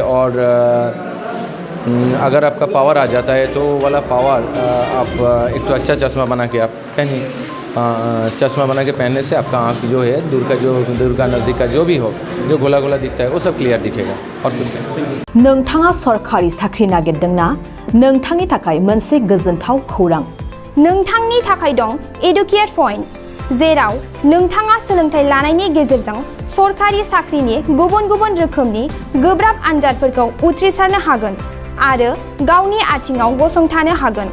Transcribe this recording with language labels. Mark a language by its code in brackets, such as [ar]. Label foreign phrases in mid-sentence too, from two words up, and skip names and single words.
[hi] और अगर आपका पावर आ जाता है तो वाला पावर आप एक तो अच्छा चश्मा बना के आप पहनिए। चश्मा बना के पहनने से आपका आँख जो है दूर का नज़दीक का जो भी हो, जो गोला गोला दिखता है वो सब क्लियर दिखेगा और कुछ नहीं। [brx] नोंथाङा सरकारि साख्रि नागिरदोंना? नोंथांनि थाखाय मोनसे गोजोनथाव खौरां। नोंथांनि थाखाय दं एडुकेट पइन्ट, जेराव नोंथाङा सोलोंथाइ लानायनि गेजेरजों सरकारि साख्रिनि गुबुन गुबुन रोखोमनि गोब्राब आनजादफोरखौ उथ्रिसारनो हागोन आरो गावनि आथिङाव गसंथानो हागोन।